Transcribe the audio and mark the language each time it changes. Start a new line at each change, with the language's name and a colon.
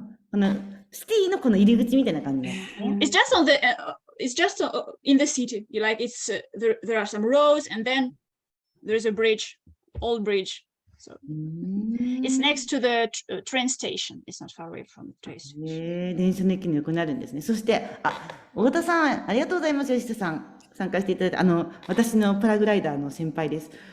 Japanese: このシティのこの入り口みたいな感じですね。
English: It's just on the. It's just in the city. It's there are some roads and then there's a bridge, old bridge. So it's next to the train station. It's not far away from the train station.
Japanese: 電車の駅の横になるんですね。そして、太田さん、ありがとうございます、吉田さん。参加していただいて、私のパラグライダーの先輩です。